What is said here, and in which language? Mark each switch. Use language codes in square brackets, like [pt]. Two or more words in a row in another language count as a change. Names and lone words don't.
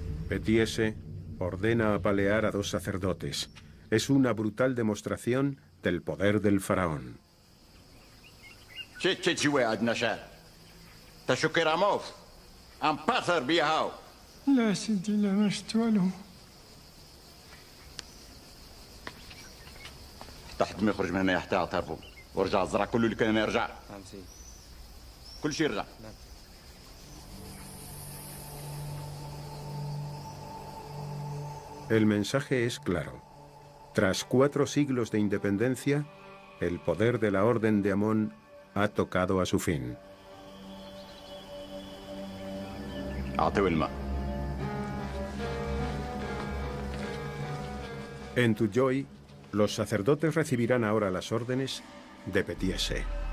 [es] Petiese ordena apalear a 2 sacerdotes. Es una brutal demostración del poder del faraón. [ar] لا سيدي لا ما شفت والو. تحت ما يخرج من هنا حتى اعترفوا ورجع الزرع كله اللي كان يرجع. نعم سيدي. كل شيء يرجع. نعم. [es] El mensaje es claro. Tras 4 siglos de independencia, el poder de la Orden de Amón ha tocado a su fin. En Tujoy, los sacerdotes recibirán ahora las órdenes de Petiese.